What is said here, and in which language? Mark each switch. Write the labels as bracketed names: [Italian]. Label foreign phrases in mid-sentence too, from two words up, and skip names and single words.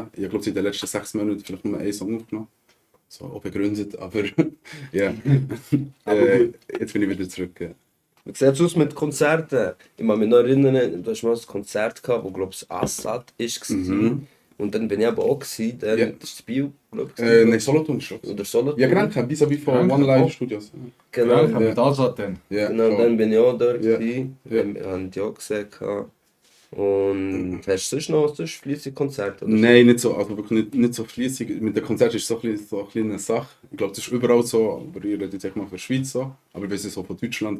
[German] Ich glaube, in den letzten 6 Monaten vielleicht nur einen Song aufgenommen. So, auch begründet, aber ja. Jetzt bin ich wieder zurück. Ja. Wie sieht es aus mit Konzerten? Ich kann mich noch erinnern, du hast mal ein Konzert gehabt, wo glaube ich Assad war. Und dann bin ich aber auch gewesen, dann, Ja. das ist Bio, glaube ich. Nein, Solothurn schon. Oder Solothurn. Ja, Grenke, vis-à-vis von Grenke, One Live auch. Studios. Genau. Ja, mit Azad dann. Ja, Genau, schon. dann bin ich auch dort. Ja. gewesen. Ja. Dann haben die auch gesehen. Und hast du sonst noch fließige Konzerte? oder so? Nein, nicht so, also wirklich nicht so fließig. Mit dem Konzert ist es so eine kleine Sache. Ich glaube, das ist überall so, aber ich rede jetzt echt mal von der Schweiz so, aber ich weiß es so von Deutschland.